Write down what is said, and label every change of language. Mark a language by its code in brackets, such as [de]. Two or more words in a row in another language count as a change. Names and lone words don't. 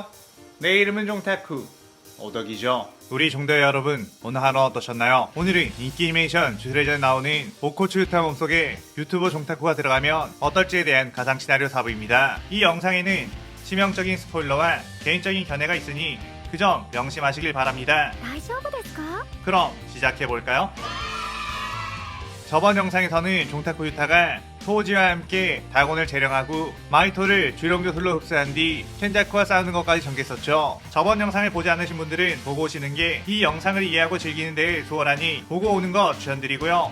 [ko] 내 이름은 종타쿠 오덕이죠. 우리 종대 여러분, 오늘 하루 어떠셨나요? 오늘은 인기 애니메이션 주술회전에 나오는 오코츠 유타 몸속에 유튜버 종타쿠가 들어가면 어떨지에 대한 가상 시나리오 4부입니다. 이 영상에는 치명적인 스포일러와 개인적인 견해가 있으니 그 점 명심하시길 바랍니다. [ja] 大丈夫ですか? [ko] 그럼 시작해볼까요? 저번 영상에서는 종타쿠 유타가 토우지와 함께 다곤을 재령하고 마이토를 주령교술로 흡수한 뒤 켄자쿠와 싸우는 것까지 전개했었죠. 저번 영상을 보지 않으신 분들은 보고 오시는 게 이 영상을 이해하고 즐기는 데 수월하니 보고 오는 거 추천드리고요.